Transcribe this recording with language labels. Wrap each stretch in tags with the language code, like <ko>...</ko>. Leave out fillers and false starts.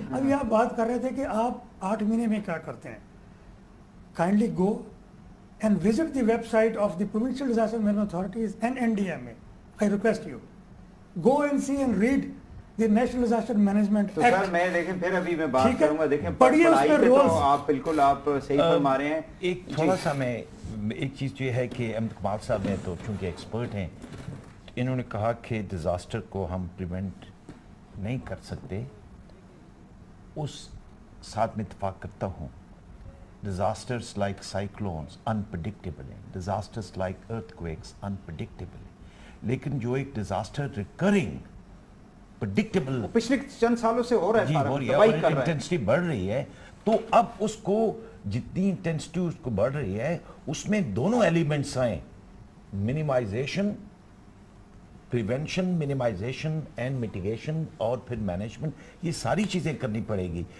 <hi>अभी आप बात कर रहे थे कि आप 8 महीने में क्या करते हैं।</hi> <en>Kindly go and visit the website of the Provincial Disaster Management Authorities and NDMA. I request you. Go and see and read the National Disaster Management</en> <hi>तो</hi> <en>Act.</en> <hi>सर मैं देखें फिर अभी मैं बात करूंगा, देखें पढ़िए उसमें रोल्स तो आप बिल्कुल आप सही फरमा रहे हैं। एक थोड़ा सा मैं एक चीज़ जो है कि अहमद कमाल साहब हैं तो चूँकि एक्सपर्ट हैं, इन्होंने कहा कि डिज़ास्टर को हम प्रिवेंट नहीं कर सकते, उस साथ में इत्तेफाक करता हूँ।</hi> <en>Disasters like cyclones unpredictable हैं, disasters like earthquakes unpredictable हैं,</en> <hi>लेकिन जो एक</hi> <en>disaster recurring predictable</en> <hi>पिछले चंद सालों से हो रहा है, हो रही है और इंटेंसिटी बढ़ रही है, तो अब उसको जितनी इंटेंसिटी उसको बढ़ रही है उसमें दोनों एलिमेंट्स आए, minimisation, prevention, minimisation and mitigation और फिर मैनेजमेंट, ये सारी चीजें करनी पड़ेगी।</hi>